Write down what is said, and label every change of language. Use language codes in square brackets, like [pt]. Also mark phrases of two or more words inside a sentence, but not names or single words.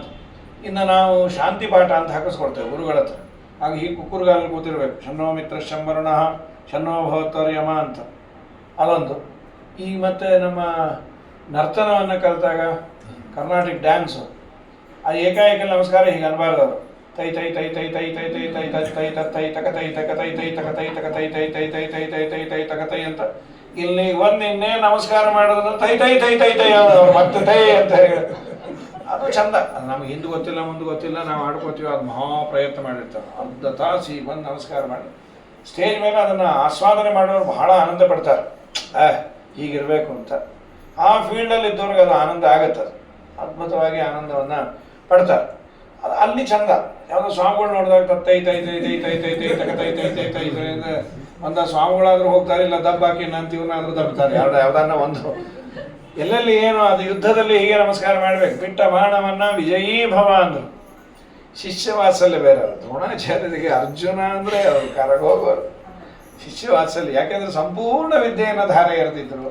[kn] ಇನ್ನು ನಾವು ಶಾಂತಿ ಪಾಠ ಅಂತ ಹಾಕಿಸ್ಕೊಡ್ತೇವೆ ಗುರುಗಳ ಹತ್ರ. ಆಗ ಹೀಗೆ ಕುಕ್ಕುರ್ಗಾಲಲ್ಲಿ ಕೂತಿರ್ಬೇಕು, [sa] ಶನ್ನೋ ಮಿತ್ರ ಶಂವರ್ಣ ಶನ್ನೋ ಭವತರ್ಯಮ [kn] ಅಂತ. ಅದೊಂದು. ಈಗ ಮತ್ತೆ ನಮ್ಮ ನರ್ತನವನ್ನು ಕಲಿತಾಗ [en] Carnatic dance, [kn] ಆ ಏಕಾಏಕ ನಮಸ್ಕಾರ ಹೀಗೆ ಅನ್ಬಾರ್ದು. ಅವರು ತೈ ತೈ ತೈ ತೈ ತೈ ತೈ ತೈ ತೈ ತೈ ತೈ ತೈ ತಕ ತೈ ತಕ ತೈ ತೈ ತಕ ತೈ ತಕ ತೈ ತೈ ತೈ ತೈ ತೈ ತೈ ತೈ ತೈ ತಕ ತೈ ಅಂತ. ಇಲ್ಲಿ ಒಂದು ಇನ್ನೇ ನಮಸ್ಕಾರ ಮಾಡೋದು ತೈ ತೈ ತೈ ತೈ ತೈ ಅವ್ರು ಮತ್ತೆ ತೈ ಅಂತ ಹೇಳಿ. ಅದು ಚಂದ. ಅದು ನಮ್ಗೆ ಹಿಂದೆ ಗೊತ್ತಿಲ್ಲ ಮುಂದೆ ಗೊತ್ತಿಲ್ಲ, ನಾವು ಆಡ್ಕೋತೀವಿ. ಅದು ಮಹಾ ಪ್ರಯತ್ನ ಮಾಡಿರ್ತಾರೆ. ಅರ್ಧ ತಾಸು ಈಗ ಬಂದು ನಮಸ್ಕಾರ ಮಾಡಿ ಸ್ಟೇಜ್ ಮೇಲೆ ಅದನ್ನು ಆಸ್ವಾದನೆ ಮಾಡೋರು ಬಹಳ ಆನಂದ ಪಡ್ತಾರೆ. ಹೀಗಿರಬೇಕು ಅಂತ. ಆ ಫೀಲ್ಡಲ್ಲಿ ಇದ್ದವ್ರಿಗೆ ಅದು ಆನಂದ ಆಗುತ್ತೆ. ಅದ್ಭುತವಾಗಿ ಆನಂದವನ್ನು ಪಡ್ತಾರೆ. ಅದು ಅಲ್ಲಿ ಚಂದ. ಯಾವುದೋ ಸ್ವಾಮಿಗಳು ನೋಡಿದಾಗ ತೈ ತೈ ತೈ ತೈ ತೈ ತೈ ತೈ ತಕ ತೈ ತೈ ತೈ ತೈ ತೈ ಒಂದು ಸ್ವಾಮಿಗಳಾದರೂ ಹೋಗ್ತಾರೆ, ಇಲ್ಲ ದಬ್ಬ ಹಾಕಿ ನಂತೀವನ್ನಾದರೂ ದಬ್ಬತಾರೆ. ಯಾವುದನ್ನ ಒಂದು ಎಲ್ಲೆಲ್ಲಿ ಏನು ಅದು ಯುದ್ಧದಲ್ಲಿ ಹೀಗೆ ನಮಸ್ಕಾರ ಮಾಡಬೇಕು. ಬಿಟ್ಟ ಬಾಣವನ್ನು [sa] ವಿಜಯೀ ಭವ [kn] ಅಂದರು. ಶಿಷ್ಯ ವಾತ್ಸಲ್ಯ ಬೇರೆ. ಅವರು ದ್ರೋಣಾಚಾರ್ಯರಿಗೆ ಅರ್ಜುನ ಅಂದರೆ ಅವರು ಕರಗೋಗೋರು. ಶಿಷ್ಯ ವಾತ್ಸಲ್ಯ ಯಾಕೆಂದರೆ ಸಂಪೂರ್ಣ ವಿದ್ಯೆಯನ್ನು ಧಾರೆ ಎರೆದಿದ್ದರು.